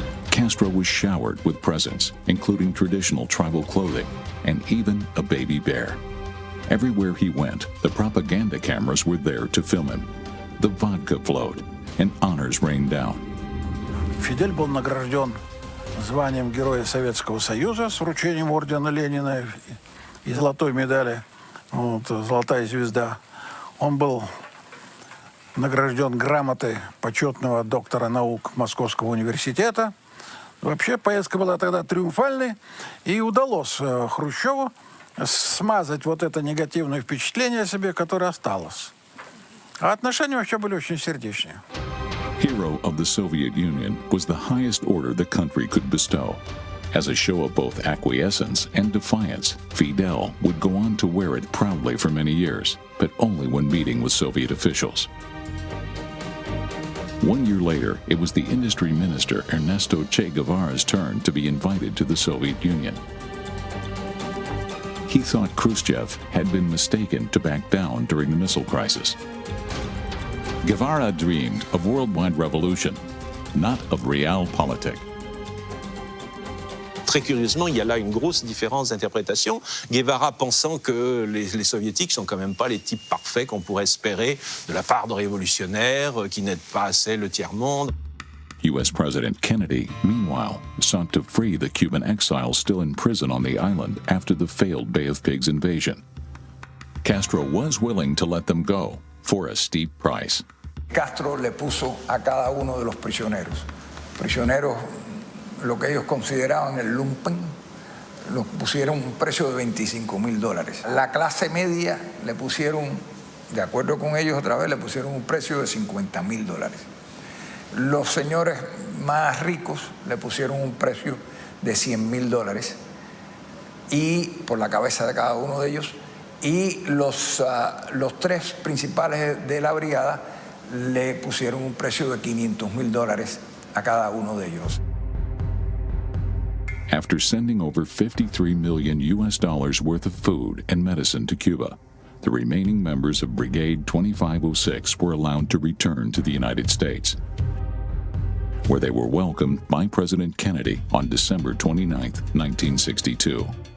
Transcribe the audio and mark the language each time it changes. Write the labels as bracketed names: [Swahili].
[English] Castro was showered with presents, including traditional tribal clothing and even a baby bear. Everywhere he went, the propaganda cameras were there to film him. The vodka flowed, and honors rained down. [Russian] Фидель был награжден званием Героя Советского Союза с вручением ордена Ленина и золотой медали, вот, золотая звезда. Он был награжден грамотой почетного доктора наук Московского университета. Вообще поездка была тогда триумфальной, и удалось Хрущеву смазать вот это негативное впечатление о себе, которое осталось. А отношения вообще были очень сердечные. [English] Hero of the Soviet Union was the highest order the country could bestow. As a show of both acquiescence and defiance, Fidel would go on to wear it proudly for many years, but only when meeting with Soviet officials. 1 year later, it was the industry minister Ernesto Che Guevara's turn to be invited to the Soviet Union. He thought Khrushchev had been mistaken to back down during the missile crisis. Guevara dreamed of worldwide revolution, not of realpolitik. [French] très curieusement, il y a là une grosse différence d'interprétation. Guevara pensant que les soviétiques sont quand même pas les types parfaits qu'on pourrait espérer de la part de révolutionnaires qui n'aident pas assez le tiers-monde. [English] U.S. President Kennedy, meanwhile, sought to free the Cuban exiles still in prison on the island after the failed Bay of Pigs invasion. Castro was willing to let them go for a steep price. [Spanish] Castro le puso a cada uno de los prisioneros, lo que ellos consideraban el lumpen, los pusieron un precio de $25,000. La clase media le pusieron, de acuerdo con ellos otra vez, le pusieron un precio de $50,000. Los señores más ricos le pusieron un precio de $100,000 y por la cabeza de cada uno de ellos, y los tres principales de la brigada le pusieron un precio de $500,000 a cada uno de ellos. [English] After sending over $53 million worth of food and medicine to Cuba, the remaining members of Brigade 2506 were allowed to return to the United States, where they were welcomed by President Kennedy on December 29, 1962.